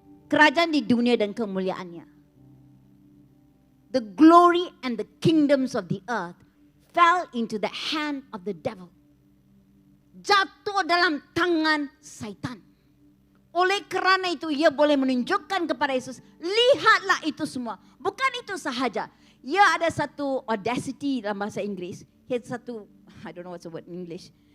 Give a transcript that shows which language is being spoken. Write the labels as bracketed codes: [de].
[ms] Kerajaan di dunia dan kemuliaannya. [en] The glory and the kingdoms of the earth fell into the hand of the devil. [ms] Jatuh dalam tangan Satan. Oleh kerana itu ia boleh menunjukkan kepada Yesus, lihatlah itu semua. Bukan itu sahaja. Ia ada satu audacity dalam bahasa Inggris. Ia satu, [en] I don't know what's the word in English.